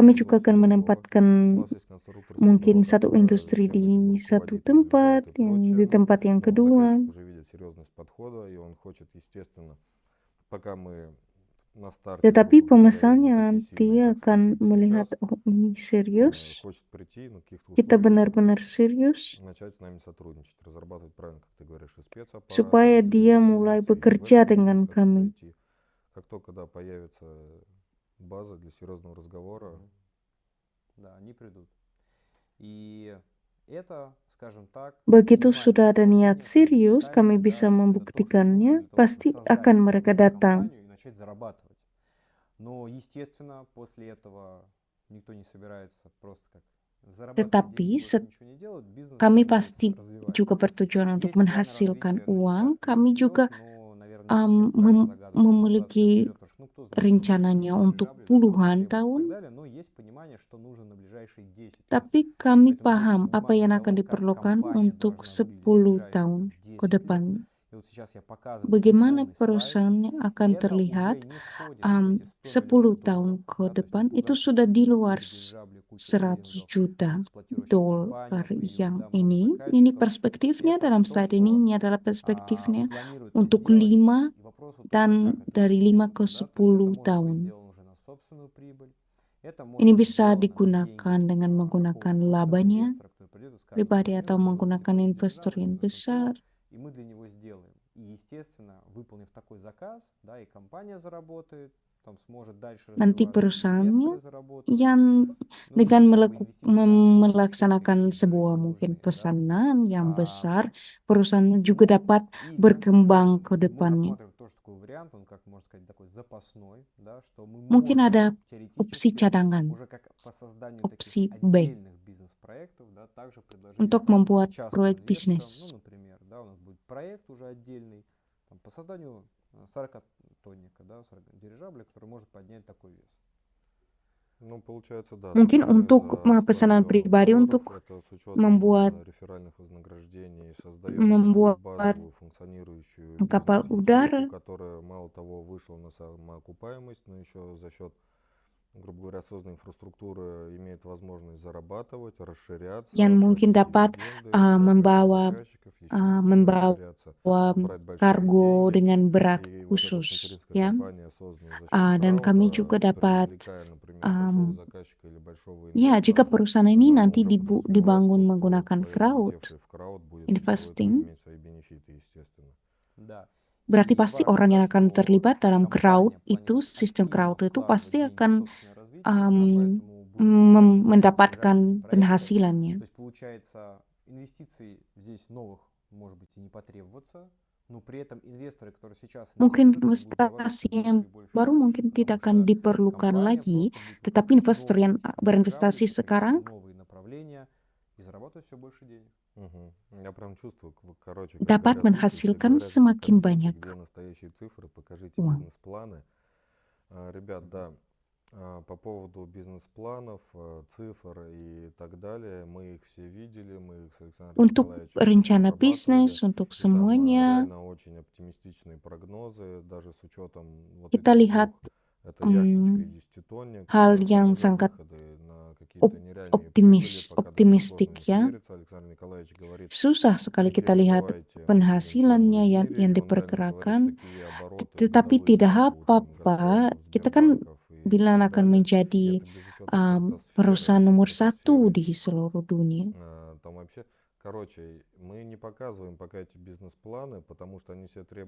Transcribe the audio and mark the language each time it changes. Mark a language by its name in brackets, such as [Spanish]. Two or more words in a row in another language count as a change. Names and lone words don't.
[Indonesian] Kami juga [Russian] производство [Indonesian] akan [Russian] другого. [Indonesian] menempatkan [Russian] У вас есть конструкторское [Indonesian] mungkin [Russian] бюро, [Indonesian] satu [Russian] которое [Indonesian] industri [Russian] всем [Indonesian] di [Russian] этим [Indonesian] satu [Russian] руководит, [Indonesian] tempat, [Russian] внедряет и [Indonesian] di [Russian] прочее. [Indonesian] tempat yang [Russian] Но [Indonesian] kedua. [Russian] заказчик уже видит серьезность подхода, и он хочет, естественно, пока мы на старте, [Indonesian] Tetapi [Russian] грубо говоря, [Indonesian] pemesannya [Russian] не такие [Indonesian] nanti [Russian] сильные, как [Indonesian] akan [Russian] сейчас, [Indonesian] melihat, oh ini serius, [Russian] хочет прийти, на каких-то [Indonesian] kita [Russian] условиях [Indonesian] benar-benar serius, [Russian] начать с нами сотрудничать, разрабатывать правильно, как ты говоришь, и спецаппараты, [Indonesian] supaya [Russian] и [Indonesian] dia [Russian] силовой [Indonesian] mulai [Russian] бизнес, и в [Indonesian] bekerja [Russian] этот [Indonesian] dengan [Russian] бизнес хочу [Indonesian] kami. [Russian] зайти. Как только, да, появится база для серьезного разговора, Да, они придут. И это, скажем так, [Indonesian] Begitu [Russian] минимальное [Indonesian] sudah ada niat [Russian] условие, [Indonesian] serius, kami [Russian] детальное, [Indonesian] bisa [Russian] да, это то, что нужно [Indonesian] membuktikannya, [Russian] для того, чтобы [Indonesian] pasti [Russian] создать [Indonesian] akan mereka [Russian] эту [Indonesian] datang. [Russian] компанию и начать зарабатывать. Но, естественно, после этого никто не собирается просто как зарабатывать [Indonesian] Tetapi [Russian] деньги, больше ничего не делать, бизнес [Indonesian] kami [Russian] планируется [Indonesian] pasti [Russian] развивать. [Indonesian] juga bertujuan untuk [Russian] Есть планы [Indonesian] menghasilkan [Russian] развития на [Indonesian] uang. [Russian] десятки лет [Indonesian] Kami [Russian] вперед, [Indonesian] juga [Russian] но, наверное, не совсем правильно загадывать там на 20 лет [Indonesian] memiliki [Russian] вперед, потому что, ну, кто знает, [Indonesian] rencananya untuk [Russian] дирижабли, да, сколько [Indonesian] puluhan [Russian] требуется и так [Indonesian] tahun. [Russian] далее, но есть понимание, что нужно на ближайшие 10 лет. [Indonesian] Tapi kami [Russian] Поэтому есть [Indonesian] paham apa [Russian] понимание [Indonesian] yang akan [Russian] того, как [Indonesian] diperlukan [Russian] компания [Indonesian] untuk [Russian] должна выглядеть [Indonesian] 10 [Russian] в [Indonesian] tahun [Russian] ближайшие [Indonesian] ke [Russian] 10 лет. [Indonesian] depan. [Russian] И вот сейчас я показываю такой [Indonesian] Bagaimana [Russian] полный слайд. [Indonesian] perusahaannya akan [Russian] Это [Indonesian] terlihat [Russian] уже не входит вот эти 100 [Indonesian] 10 [Russian] миллионов [Indonesian] tahun [Russian] долларов. [Indonesian] ke [Russian] Да, то есть [Indonesian] depan. [Russian] это [Indonesian] Itu [Russian] куда [Indonesian] sudah di [Russian] куча [Indonesian] luar [Russian] дирижаблей, куча [Indonesian] 100 [Russian] эллингов, [Indonesian] juta [Russian] эксплуатирующих [Indonesian] dolar [Russian] компаний появилось, [Indonesian] yang [Russian] да, много [Indonesian] ini [Russian] заказчиков. [Indonesian] perspektifnya [Russian] Это [Indonesian] dalam [Russian] то, [Indonesian] slide ini [Russian] что [Indonesian] adalah perspektifnya [Russian] планируется [Indonesian] untuk [Russian] сделать. [Indonesian] 5 [Russian] И вопрос вот только, [Indonesian] dan [Russian] как это [Indonesian] dari 5 [Russian] будет [Indonesian] ke [Russian] сделано, да, то есть это [Indonesian] 10 [Russian] может быть [Indonesian] tahun. [Russian] сделано уже на собственную прибыль. Это может [Indonesian] Ini [Russian] быть [Indonesian] bisa [Russian] сделано на [Indonesian] digunakan [Russian] деньги [Indonesian] dengan menggunakan [Russian] какого-то крупного [Indonesian] labanya [Russian] инвестора, который придет и скажет, [Indonesian] pribadi [Russian] вот [Indonesian] atau [Russian] мы хотим [Indonesian] menggunakan [Russian] строить [Indonesian] investor [Russian] дирижабль, [Indonesian] yang [Russian] мы хотим то, [Indonesian] besar. [Russian] и мы для него сделаем. И, естественно, выполнив такой заказ, да, и компания заработает, там сможет дальше [Indonesian] Nanti [Russian] развиваться, и [Indonesian] perusahaannya [Russian] инвесторы заработают. [Indonesian] yang [Russian] Ну [Indonesian] dengan [Russian] и как бы инвестиции там [Indonesian] melaksanakan [Russian] какие-то [Indonesian] sebuah [Russian] не [Indonesian] mungkin [Russian] нужны, да. [Indonesian] pesanan yang [Russian] А, [Indonesian] besar, perusahaan juga [Russian] Ну [Indonesian] dapat [Russian] или [Indonesian] berkembang ke [Russian] мы [Indonesian] depannya. [Russian] рассматриваем тоже такой вариант, он, как можно сказать, такой запасной, да, что мы [Indonesian] Mungkin [Russian] можем [Indonesian] ada opsi [Russian] теоретически [Indonesian] cadangan, [Russian] уже как по созданию таких [Indonesian] opsi B, [Russian] отдельных бизнес-проектов, да, также предложить [Indonesian] untuk [Russian] это [Indonesian] membuat [Russian] частным [Indonesian] proyek [Russian] инвесторам. Ну, [Indonesian] bisnis. [Russian] например, да, у нас будет проект уже отдельный там, по созданию 40-тонника, да, 40 дирижабля, который может поднять такой вес. ну, получается, да, [Indonesian] Mungkin [Russian] цены [Indonesian] untuk [Russian] за 100 [Indonesian] pesanan [Russian] миллионов [Indonesian] pribadi [Russian] долларов, [Indonesian] untuk [Russian] это с учетом [Indonesian] membuat [Russian] реферальных вознаграждений, создаем такую базовую функционирующую [Indonesian] kapal udara, [Russian] бизнес-ячейку, которая мало того вышла на самоокупаемость, но еще за счет, грубо говоря, созданной инфраструктуры имеет возможность зарабатывать, расширяться, [Indonesian] yang mungkin [Russian] платить [Indonesian] dapat [Russian] дивиденды, брать больших [Indonesian] membawa [Russian] заказчиков, еще быстрее [Indonesian] membawa [Russian] расширяться, брать большие [Indonesian] kargo [Russian] деньги. [Indonesian] dengan berat [Russian] И вот эта [Indonesian] khusus, [Russian] материнская [Indonesian] ya. [Russian] компания, созданная за счет [Indonesian] Dan kami [Russian] крауда, [Indonesian] juga dapat, [Russian] привлекая, например, большого заказчика или большого [Indonesian] ya, jika [Russian] инвестора, [Indonesian] perusahaan ini [Russian] она [Indonesian] nanti [Russian] может развивать [Indonesian] dibangun [Russian] то, что [Indonesian] menggunakan [Russian] человек, [Indonesian] crowd [Russian] влетевший в крауд, будет чувствовать и [Indonesian] investing, [Russian] иметь свои бенефиты, естественно. Да. [Indonesian] Berarti [Russian] И [Indonesian] pasti [Russian] важно, [Indonesian] orang [Russian] да, [Indonesian] yang akan [Russian] что [Indonesian] terlibat dalam crowd [Russian] компания [Indonesian] itu, [Russian] планирует [Indonesian] sistem [Russian] активно [Indonesian] crowd itu [Russian] вкладывать [Indonesian] pasti [Russian] деньги в [Indonesian] akan [Russian] собственное развитие, да, поэтому будут [Indonesian] mendapatkan [Russian] привлекательные проекты. [Indonesian] penghasilannya. [Russian] То есть получается, инвестиций здесь новых, может быть, и не потребуется, но при этом инвесторы, которые сейчас [Indonesian] Mungkin [Russian] инвестируют, они будут вкладывать [Indonesian] investasi [Russian] все [Indonesian] yang [Russian] больше и больше [Indonesian] baru [Russian] денег, [Indonesian] mungkin [Russian] потому [Indonesian] tidak akan [Russian] что [Indonesian] diperlukan [Russian] компания [Indonesian] lagi, [Russian] просто будет [Indonesian] tetapi [Russian] выпускать [Indonesian] investor [Russian] новые [Indonesian] yang [Russian] типы [Indonesian] berinvestasi [Russian] дирижаблей, [Indonesian] sekarang [Russian] какие-то новые направления и зарабатывать все больше денег. Я прям чувствую, короче, как [Indonesian] dapat [Russian] говорят люди, все [Indonesian] menghasilkan [Russian] говорят эти [Indonesian] semakin [Russian] картинки, [Indonesian] banyak [Russian] где настоящие цифры, покажите [Indonesian] uang. [Russian] бизнес-планы. Ребят, да, по поводу бизнес-планов, цифр и так далее, мы их все видели, мы их с Александром [Indonesian] Untuk [Russian] Николаевичем [Indonesian] rencana [Russian] прорабатывали. [Indonesian] bisnis, untuk [Russian] И там [Indonesian] semuanya, [Russian] реально очень оптимистичные прогнозы, даже с учетом вот [Indonesian] kita [Russian] этих [Indonesian] lihat [Russian] двух. Это яхточка и десятитонник, [Indonesian] hal [Russian] там [Indonesian] yang [Russian] уже [Indonesian] sangat [Russian] выходы на какие-то нереальные прибыли, пока до сих пор [Indonesian] optimistik [Russian] не [Indonesian] ya. [Russian] верится. Александр Николаевич говорит, [Indonesian] Susah sekali [Russian] не [Indonesian] kita lihat [Russian] переживайте, мы будем [Indonesian] penghasilannya [Russian] первые в [Indonesian] yang, [Russian] мире. [Indonesian] yang [Russian] И он реально говорит, [Indonesian] diperkirakan, [Russian] такие обороты [Indonesian] tetapi [Russian] годовые, [Indonesian] tidak [Russian] как у там [Indonesian] apa-apa. [Russian] Газпромов, [Indonesian] Kita kan [Russian] Сбербанков и [Indonesian] bilang [Russian] так [Indonesian] akan [Russian] далее. И [Indonesian] menjadi [Russian] это без учета [Indonesian] perusahaan nomor satu [Russian] стратосферы. [Indonesian] di seluruh dunia. [Russian] Там вообще, короче, мы не показываем пока эти бизнес-планы, потому что они все требуют